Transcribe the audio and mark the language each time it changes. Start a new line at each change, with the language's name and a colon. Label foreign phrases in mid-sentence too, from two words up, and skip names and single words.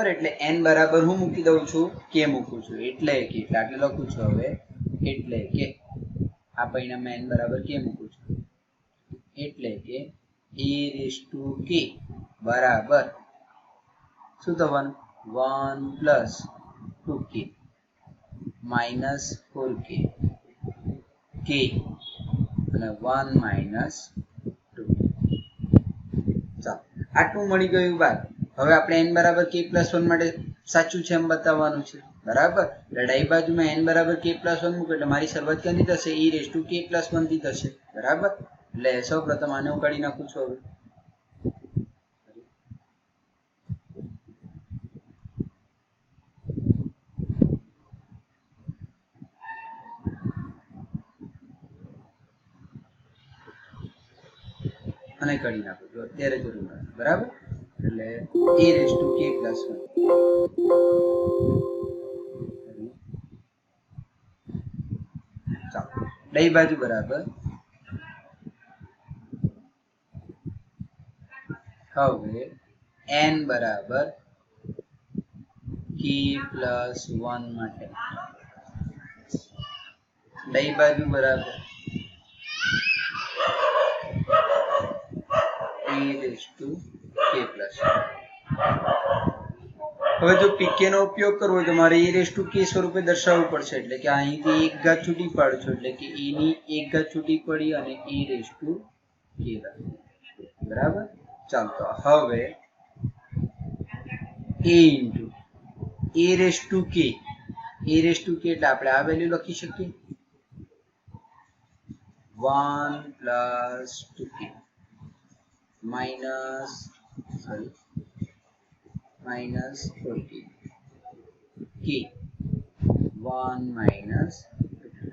Gujarati: એટલે n બરાબર હું મૂકી દઉં છું? કે મૂકું છું. એટલે કે આટલે લખું છું હવે એટલે કે આ પરિણામમાં n બરાબર કે મૂકું છું. એટલે કે
English: a raised to k
Gujarati: બરાબર શું થવાનું?
English: 1 plus 2k minus 4k k અને 1 minus 2.
Gujarati: ચાલો આટલું મળી ગયું બાદ હવે આપણે n બરાબર
English: k plus 1
Gujarati: માટે સાચું છે એમ બતાવવાનું છે. બરાબર. એટલે ડાબી બાજુમાં n બરાબર
English: k plus 1
Gujarati: મૂકો એટલે મારી શરૂઆત ક્યાંથી થશે?
English: e raised to k plus 1
Gujarati: થી થશે. બરાબર. એટલે સૌ પ્રથમ આને હું કાઢી નાખું છું. હવે અને કાઢી નાખું છું. અત્યારે જરૂર નથી. બરાબર.
English: એટલે a raised to k plus 1
Gujarati: ચાલો ડાબી બાજુ બરાબર હવે n બરાબર
English: k plus 1
Gujarati: માટે ડાબી બાજુ બરાબર
English: a raised to k plus 1.
Gujarati: હવે જો pk નો ઉપયોગ કરવો હોય તો મારે
English: a raised to k
Gujarati: સ્વરૂપે દર્શાવવું પડશે. એટલે કે અહીંથી એક ઘાત છૂટી પાડું છું એટલે કે a ની એક ઘાત છૂટી પડી અને
English: a raised to k
Gujarati: રાખું. બરાબર. ચાલો તો હવે
English: a into a raised to k
Gujarati: એટલે આપણે આ વેલ્યુ લખી શકીએ
English: 1 plus 2k minus 4k k 1 minus 2.